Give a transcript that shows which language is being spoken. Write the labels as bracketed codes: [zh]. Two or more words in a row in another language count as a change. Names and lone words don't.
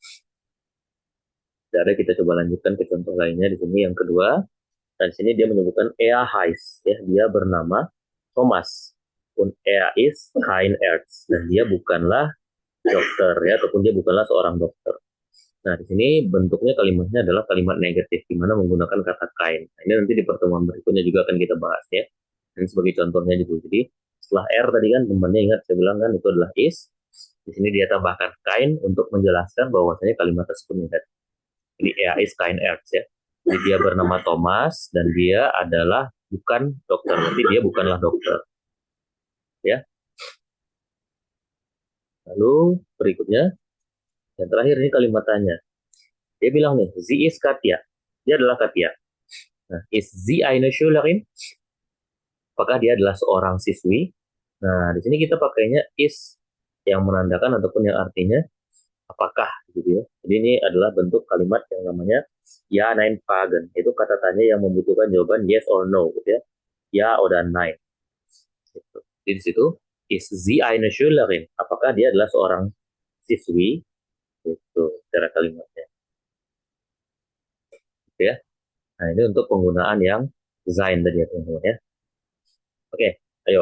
[id] Jadi kita coba lanjutkan ke contoh lainnya di sini yang kedua. Dan di sini dia menyebutkan [de] er heißt, [id] ya dia bernama Thomas. [de] Und er ist kein Arzt, [id] dan dia bukanlah dokter ya, ataupun dia bukanlah seorang dokter. Nah, di sini bentuknya kalimatnya adalah kalimat negatif, di mana menggunakan kata kein. Nah, ini nanti di pertemuan berikutnya juga akan kita bahas ya. Ini sebagai contohnya dulu. Jadi setelah R tadi kan temannya ingat saya bilang kan itu adalah is. Di sini dia tambahkan kein untuk menjelaskan bahwasanya kalimat tersebut negatif. [de] Jadi er is kein Arzt ya. [id] Jadi dia bernama Thomas dan dia adalah bukan dokter. Berarti dia bukanlah dokter. Ya. Lalu berikutnya yang terakhir ini kalimat tanya. Dia bilang nih, [de] sie ist Katja. [id] Dia adalah Katja. Nah, [de] is sie eine Schülerin? [id] Apakah dia adalah seorang siswi? Nah, di sini kita pakainya is yang menandakan ataupun yang artinya apakah gitu ya. Jadi ini adalah bentuk kalimat yang namanya ya [de] nein fragen. [id] Itu kata tanya yang membutuhkan jawaban [en] yes or no [id] gitu ya. [de] Ya oder nein. [id] Gitu. Jadi di situ [de] is sie eine Schülerin? [id] Apakah dia adalah seorang siswi? Itu secara kalimatnya. Gitu ya. Nah, ini untuk penggunaan yang sein tadi ya teman-teman ya. Oke, ayo.